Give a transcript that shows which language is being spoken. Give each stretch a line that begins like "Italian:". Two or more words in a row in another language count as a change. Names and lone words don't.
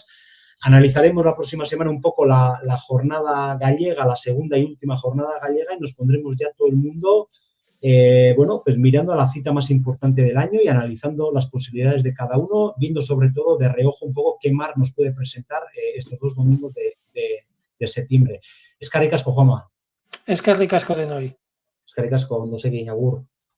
Spanish: Analizaremos la próxima semana un poco la jornada gallega, la segunda y última jornada gallega, y nos pondremos ya todo el mundo, bueno, pues mirando a la cita más importante del año y analizando las posibilidades de cada uno, viendo sobre todo de reojo un poco qué mar nos puede presentar estos 2 domingos de septiembre.
Basque: Eskerrik asko, Juanma. Eskerrik asko denoi. Eskerrik asko, ondo segi, agur.